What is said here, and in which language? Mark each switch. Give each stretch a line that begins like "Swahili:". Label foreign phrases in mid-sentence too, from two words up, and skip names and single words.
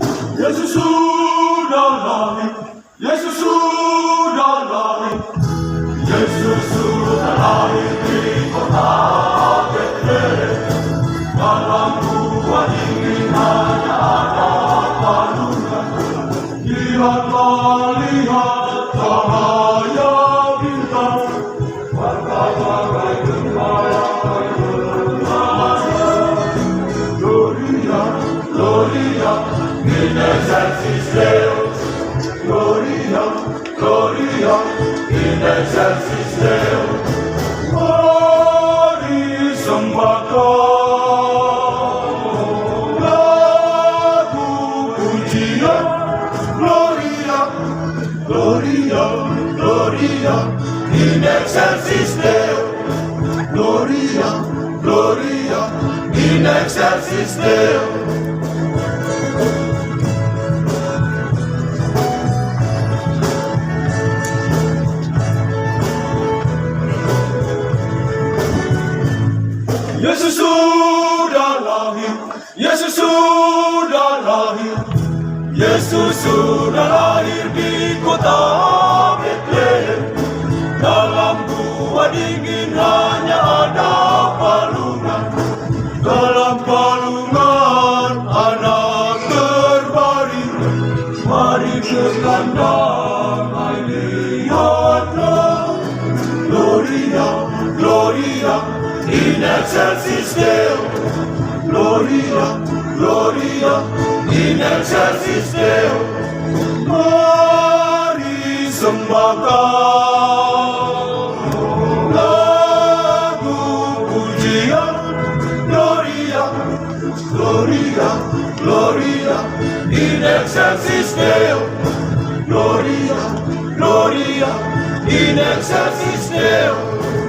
Indonesian: Yesus sudah lahir, Yesus sudah lahir, Yesus sudah lahir di kota Betlehem. Dalam gua dingin hanya ada palungan. Lihatlah, lihat cahaya bintang, bagai gembala
Latin: Gloria, Gloria, in excelsis Deo. Gloria, Gloria, in excelsis Deo.
Indonesian: Mari sembah Kau, lagu pujian.
Latin: Gloria, Gloria, Gloria, in excelsis Deo. Gloria, Gloria, in excelsis Deo.
Indonesian: Yesus sudah lahir, Yesus sudah lahir, Yesus sudah lahir di kota Betlehem. Dalam gua dingin hanya ada palungan, dalam palungan anak terbaring. Mari ke kandang, lihatlah.
Latin: Gloria, Gloria, in excelsis Deo. Gloria, Gloria, in excelsis Deo.
Indonesian: Mari sembah Kau, lagu pujian.
Latin: Gloria, Gloria, Gloria, in excelsis Deo. Gloria, Gloria, in excelsis Deo.